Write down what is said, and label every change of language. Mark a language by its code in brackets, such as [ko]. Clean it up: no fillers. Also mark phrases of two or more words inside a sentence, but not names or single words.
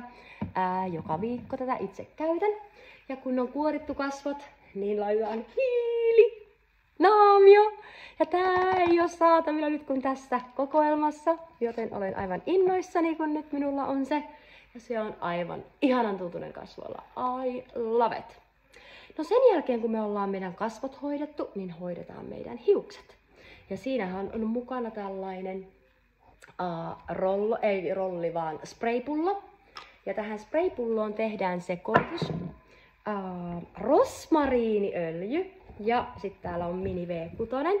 [fi] Joka viikko tätä itse käytän. Ja kun on kuorittu kasvot, niin laitetaan hiili, naamio. Ja tää ei ole saatavilla nyt kun tässä kokoelmassa, joten olen aivan innoissani, kun nyt minulla on se. Ja se on aivan ihanan tuntunen kasvoilla. [en] I love it. [fi] No sen jälkeen, kun me ollaan meidän kasvot hoidettu, niin hoidetaan meidän hiukset. Ja siinähän on mukana tällainen spraypullo. Ja tähän spraypulloon tehdään sekoitus, rosmariiniöljy ja sitten täällä on mini V6.